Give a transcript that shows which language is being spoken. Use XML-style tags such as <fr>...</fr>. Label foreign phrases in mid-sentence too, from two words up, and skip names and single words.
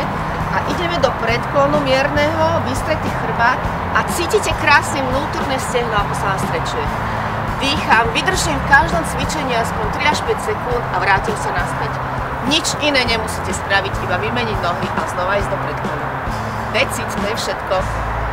<sk>A ideme do predklonu mierneho, vystretý chrbát a cítite krásne vnútorné stehno, ako sa vám strečuje. Dýcham, vydržím v každom cvičení aspoň 3 až 5 sekúnd a vrátim sa naspäť. Nič iné nemusíte spraviť, iba vymeniť nohy a znova ísť do predklonu.</sk> <en>That's it,</en> <sk>to je všetko.</sk>